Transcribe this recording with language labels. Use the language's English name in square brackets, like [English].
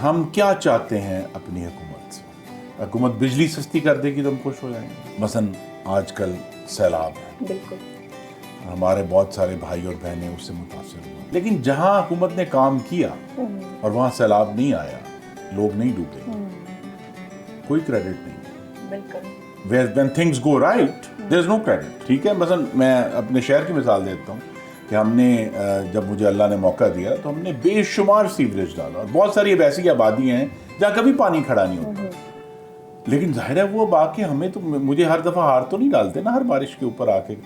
[Hindi] हम क्या चाहते हैं अपनी हुकूमत से? हुकूमत बिजली सस्ती कर देगी तो हम खुश हो जाएंगे। मसलन आजकल सैलाब है, बिल्कुल, हमारे बहुत सारे भाई और बहनें उससे मुतासिर हुए, लेकिन जहां हुकूमत ने काम किया और वहां सैलाब नहीं आया, लोग नहीं डूबे, कोई क्रेडिट नहीं। बिल्कुल। [English] When things go right, there is no credit। [Hindi] ठीक है, मसलन मैं अपने शहर की मिसाल देता हूँ कि हमने जब मुझे अल्लाह ने मौका दिया तो हमने बेशुमार सीवरेज डाला, और बहुत सारी ऐसी आबादी हैं जहाँ कभी पानी खड़ा नहीं होता। लेकिन जाहिर है वो बाकी हमें तो, मुझे हर दफ़ा हार तो नहीं डालते ना हर बारिश के ऊपर आके।